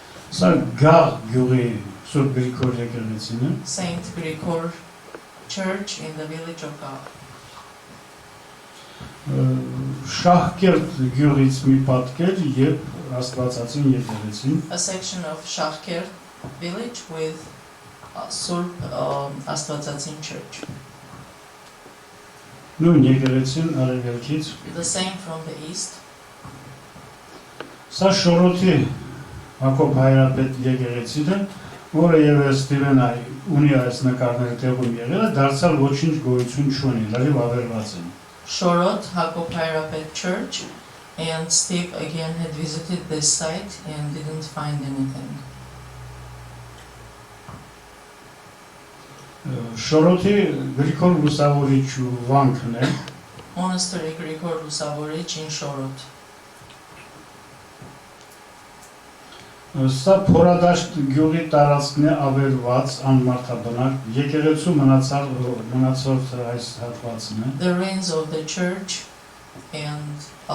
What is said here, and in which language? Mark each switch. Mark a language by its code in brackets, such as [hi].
[hy] Սա Գաղ գյուղի Սուրբ Գրիգոր եկեղեցին է։ [en] Saint Krikor Church in the village of Gag. [hy] Շահկերտ գյուղից մի պատկեր եւ Աստվածածին եկեղեցին։ [en] A section of Shahker village with Surp Astvatsatin Church. [hy] Նույն եկեղեցին արևելքից։ [en] The same from the east. [hy] Սա Շորոթի Հակոբ Հայրապետ եկեղեցին է, որը եւս Ստիվենը ունի այս նկարները տեղում եղել է, դարձյալ ոչինչ գոյություն չունի, լրիվ ավերված են։ [en] Shorot Hako Pirapet Church, and Steve again had visited this site and didn't find anything. [hy] Շորոթի Գրիգոր Լուսավորիչ վանքն է, [en] Monastery Krikor Maksoudian in Shorot. [hy] Սա Փորադաշտ գյուղի տարածքն է ավերված անմարդաբնակ, եկեղեցու մնացած այս հատվածն է։ [en] The ruins of the church and